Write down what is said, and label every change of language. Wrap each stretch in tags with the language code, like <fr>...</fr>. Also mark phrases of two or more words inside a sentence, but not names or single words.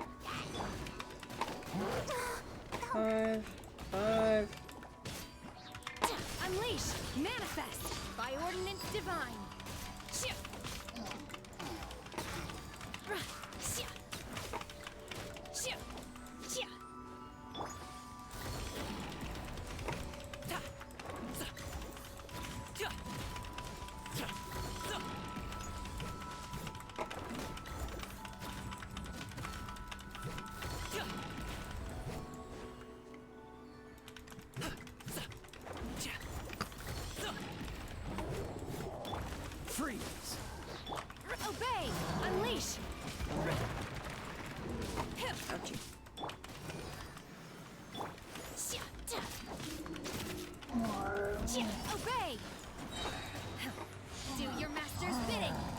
<en>5. 5. Unleash! Manifest! By ordinance divine! Shia! Shia! Shia! Shia! Ta! Za! Ja! Ja! Za! Ja! Za! Ja! Za! Freeze. Obey! Unleash! Ouchie. Shia! Ja! Shia! Obey! Do your master's bidding!</en>